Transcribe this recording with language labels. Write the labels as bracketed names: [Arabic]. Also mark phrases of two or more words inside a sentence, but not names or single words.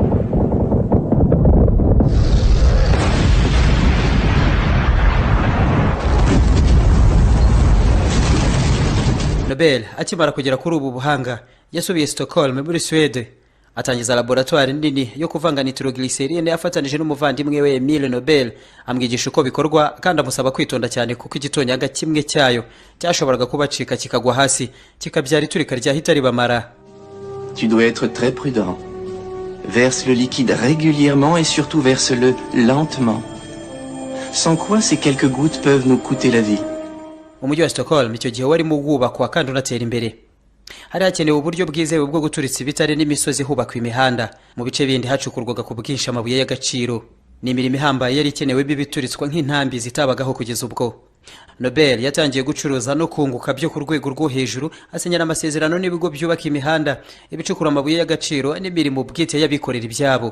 [Kinyarwanda] Nobel akimara kugera kuri ubu buhanga yasubiye Stockholm muri Swede, atangiza laboratoire nini yo kuvanga nitroglycerine afatanije n'umuvandimwe we Emile Nobel, amwigisha uko bikorwa kandi amusaba kwitonda cyane kuko igitonyanga kimwe cyayo cyashoboraga kubacika kikagwa hasi kikabyara iturika ryahita ribamara. [French] Tu dois être très prudent. Verse le liquide régulièrement et surtout verse-le lentement. Sans quoi ces quelques gouttes peuvent nous coûter la vie. [Kinyarwanda] Umujyi wa Stockholm icyo gihe warimo wubakwa kandi unatera imbere. Hari hakenewe uburyo bwizewe bwo guturitsa ibitare n'imisozi hubakwa imihanda. Mu bice bindi hacukurwaga ku bwinshi amabuye y'agaciro. Ni imirimo ihambaye yari ikenewe bibituritswa nk'intambi zitabagaho kugeza ubwo. Nobel yatangiye gucuruza no kunguka byo ku rwego rwo hejuru, asinyana amasezerano n'ibigo byubaka imihanda, ibicukura amabuye y'agaciro n'imirimo bwite y'abikorera ibyabo.